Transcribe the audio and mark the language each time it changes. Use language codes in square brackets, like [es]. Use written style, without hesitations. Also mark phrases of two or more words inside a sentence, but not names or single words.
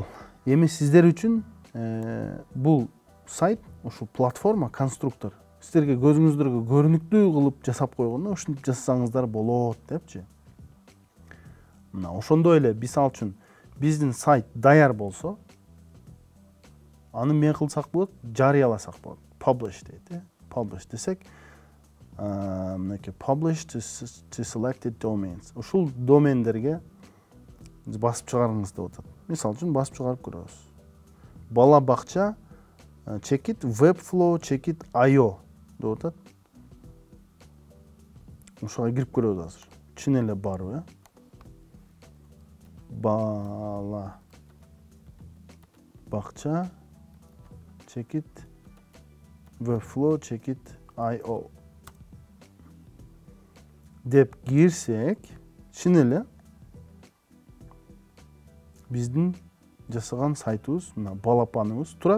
[ky] Эми сиздер үчүн бул сайт, ушул платформа, конструктор сиздерге көзүңүздөргө көрүнүктүү кылып жасап койгондо ушинтип жасасаңыздар болот депчи. Мына ошондой эле мисалы үчүн биздин сайт даяр болсо, аны эмне кылсак болот? Жарыяласак болот. Publish дейт, Publish десек, мынакей [en] publish to selected domains. [ky] Ушул домендерге басып чыгарыңыз деп атат. Мисалы үчүн басып чыгарып көрөбүз. Бала бакча checkit webflow checkit io деп атат. Ушуга кирип көрөбүз азыр. Чын эле барбы? Бала бакча checkit webflow checkit io деп кирсек, чын эле биздин жасаган сайтыбыз, мына балапаныбыз турат.